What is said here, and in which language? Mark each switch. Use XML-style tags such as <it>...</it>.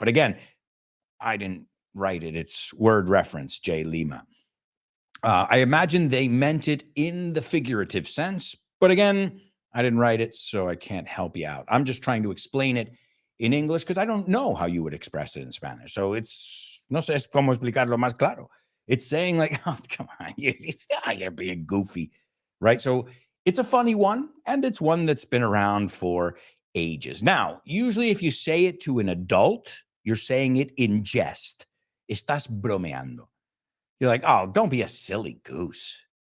<en>But again, I didn't write it. It's word reference, Jay Lima. I imagine they meant it in the figurative sense. But again, I didn't write it, so I can't help you out. I'm just trying to explain it in English because I don't know how you would express it in Spanish.</en> <es>So no sé cómo explicarlo más claro.</es> <en>It's saying like, oh, come on, you're being goofy, right? So it's a funny one, and it's one that's been around for ages. Now, usually if you say it to an adult, you're saying it in jest.</en> <es>Estás bromeando.</es> <en>You're like, oh, don't be a silly goose.</en>